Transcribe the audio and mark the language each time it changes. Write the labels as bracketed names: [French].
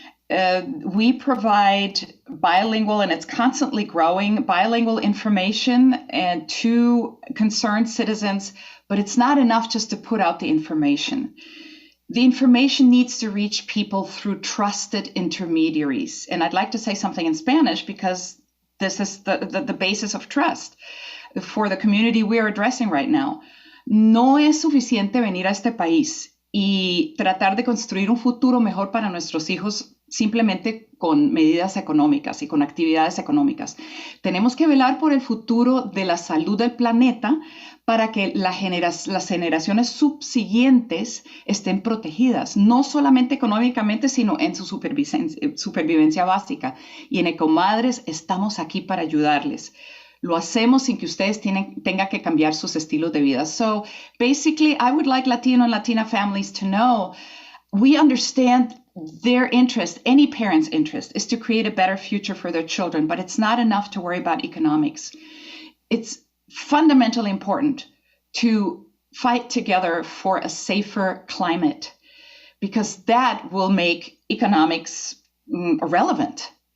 [English] We provide bilingual, and it's constantly growing, bilingual information and to concerned citizens, but it's not enough just to put out the information. The information needs to reach people through trusted intermediaries. And I'd like to say something in Spanish because this is the basis of trust for the community we are addressing right now. [Spanish] No es suficiente venir a este país y tratar de construir un futuro mejor para nuestros hijos simplemente con medidas económicas y con actividades económicas. Tenemos que velar por el futuro de la salud del planeta para que las generaciones subsiguientes estén protegidas, no solamente económicamente, sino en su supervivencia básica. Y en EcoMadres estamos aquí para ayudarles. Lo hacemos sin que ustedes tengan que cambiar sus estilos de vida. [English] So basically, I would like Latino and Latina families to know we understand their interest, any parent's interest, is to create a better future for their children, but it's not enough to worry about economics. It's fundamentally important to fight together for a safer climate, because that will make economics irrelevant.